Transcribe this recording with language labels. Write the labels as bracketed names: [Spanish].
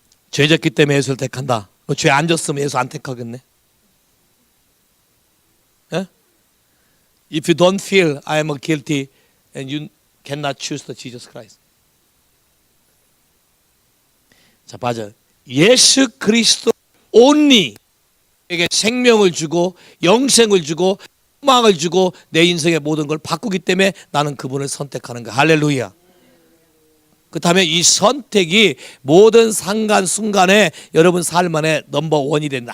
[Korean] 죄 졌기 때문에 예수를 택한다. 죄 안 졌으면 예수 안 택하겠네. [English] Yeah? If you don't feel I am guilty and you cannot choose the Jesus Christ. [Korean] 자, 맞아요. 예수 그리스도 only 에게 생명을 주고 영생을 주고 소망을 주고 내 인생의 모든 걸 바꾸기 때문에 나는 그분을 선택하는 거야. 할렐루야. 그렇다면 이 선택이 모든 순간에 여러분 삶 안에 넘버원이 된다.